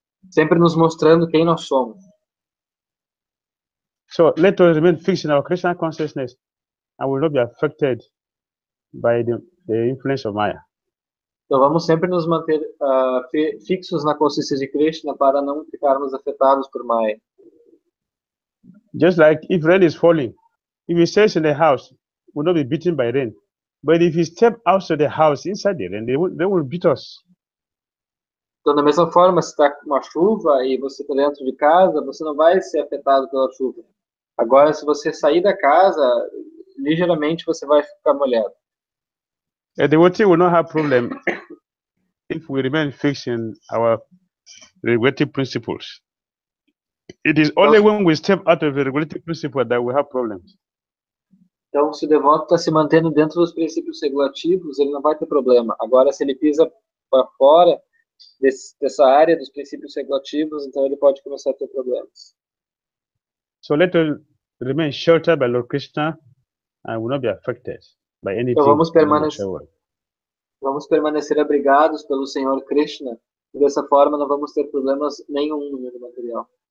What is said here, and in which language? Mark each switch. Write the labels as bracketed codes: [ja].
[pt] sempre nos mostrando quem nós somos. [en] So let us remain fixed in our Krishna consciousness and will not be affected by the influence of Maya. [pt] Então, vamos sempre nos manter fixos na consciência de Krishna para não ficarmos afetados por Maya. [en] Just like if rain is falling, if he stays in the house, will not be beaten by rain. But if he step outside the house, inside the rain, they will beat us. [pt] Então, da mesma forma, se está uma chuva e você está dentro de casa, você não vai ser afetado pela chuva. Agora, se você sair da casa, ligeiramente você vai ficar molhado. [en] The devotee will not have problem if we remain fixed in our regulative principles. It is only when we step out of the regulative principle that we have problems. [pt] Então, se o devoto está se mantendo dentro dos princípios regulativos, ele não vai ter problema. Agora, se ele pisa para fora dessa área dos princípios regulativos, então ele pode começar a ter problemas. [en] So let us remain sheltered by Lord Krishna and will not be affected by anything. [pt] Então, [en] whatsoever. [pt] vamos permanecer abrigados pelo Senhor Krishna, e dessa forma não vamos ter problemas nenhum no mundo material.